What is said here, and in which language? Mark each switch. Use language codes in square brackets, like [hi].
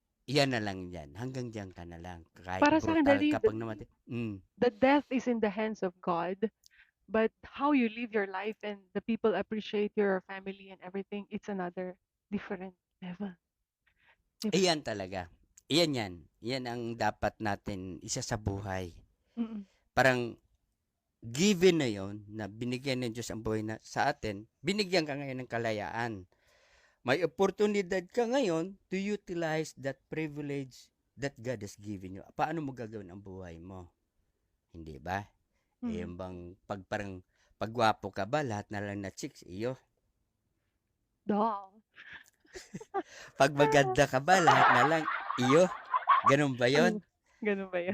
[tl] Iyan na lang yan. Hanggang diyan ka na lang. Kahit Para sa akin, brutal Daddy, ka pag namatay. [en] the death is in the hands of God, but how you live your life and the people appreciate your family and everything, it's another different level. [tl] Iyan talaga. Iyan yan. Iyan ang dapat natin isa sa buhay. Parang given na yon na binigyan ng Diyos ang buhay na sa atin, binigyan ka ngayon ng kalayaan. May oportunidad ka ngayon [en] to utilize that privilege that God has given you. [tl] Paano mo gagawin ang buhay mo? Hindi ba? Yung bang parang pagwapo ka ba, lahat na lang na chicks, iyo? [en] Dog. [tl] Pag maganda ka ba, lahat na lang, iyo? Ganun ba yon? Ganun ba yun?